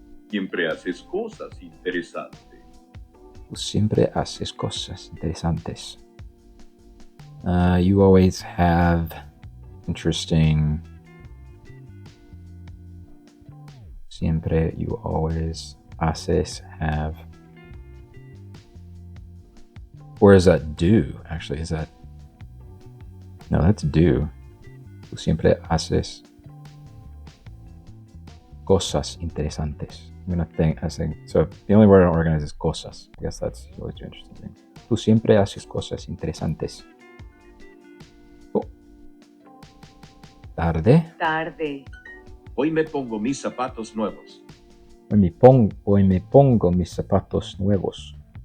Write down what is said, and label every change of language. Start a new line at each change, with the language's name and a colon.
Spanish: Siempre haces cosas interesantes. Tú siempre haces cosas interesantes.
English: You always have interesting... Siempre, you always, haces, have. Or is that do? Actually, is that... No, that's do.
Spanish: Tú siempre haces cosas interesantes.
English: I'm gonna think, so the only word I don't recognize is cosas. I guess that's always an interesting thing.
Spanish: Tú siempre haces cosas interesantes. Oh. Tarde. Tarde. Hoy me pongo mis zapatos nuevos. Hoy me pongo mis zapatos nuevos.